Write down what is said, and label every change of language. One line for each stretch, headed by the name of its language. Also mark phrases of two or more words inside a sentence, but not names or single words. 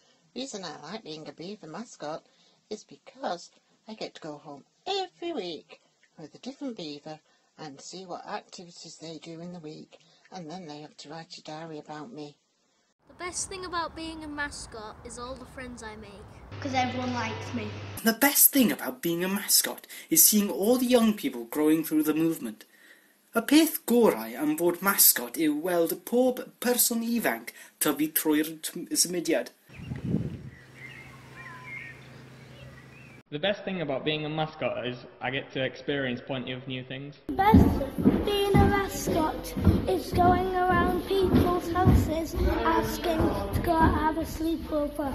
English: The reason I like being a beaver mascot is because I get to go home every week with a different beaver and see what activities they do in the week, and then they have to write a diary about me. The best thing about being a mascot is all the friends I make. Because everyone likes me. The best thing about being a mascot is seeing all the young people growing through the movement.
Welsh: Y peth gorau am fod mascot yw weld pob person ifanc tyfu trwy'r symudiad.
English: The best thing about being a mascot is I get to experience plenty of new things. The best of being a mascot is going around people's houses asking to go out and have a sleepover.